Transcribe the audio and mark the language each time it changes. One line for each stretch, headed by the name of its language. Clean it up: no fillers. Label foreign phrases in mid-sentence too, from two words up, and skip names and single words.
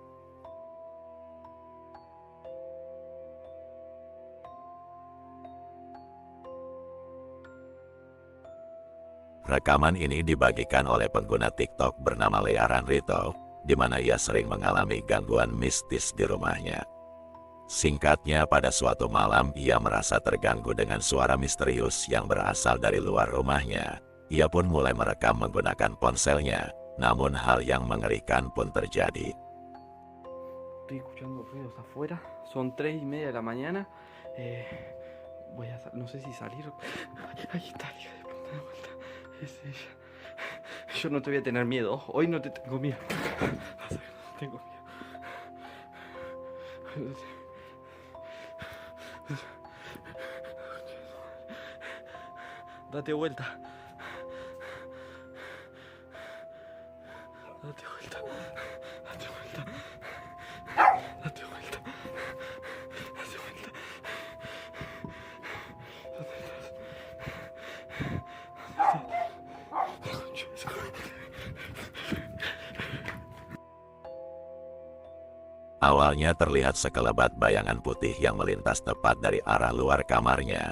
Indonesian: Rekaman ini dibagikan oleh pengguna TikTok bernama Learan Rito, di mana ia sering mengalami gangguan mistis di rumahnya. Singkatnya, pada suatu malam ia merasa terganggu dengan suara misterius yang berasal dari luar rumahnya. Ia pun mulai merekam menggunakan ponselnya, namun hal yang mengerikan pun terjadi.
Spanish: Estoy escuchando ruidos afuera, son 3:30 de la mañana. No sé si salir. Ahí está, hija de puta, de vuelta. Es ella. Yo no te voy a tener miedo, hoy no te tengo miedo. Tengo miedo. Date vuelta. Date vuelta. Date vuelta. Date vuelta. Date vuelta. ¿Dónde estás?
Indonesian: Awalnya terlihat sekelebat bayangan putih yang melintas tepat dari arah luar kamarnya.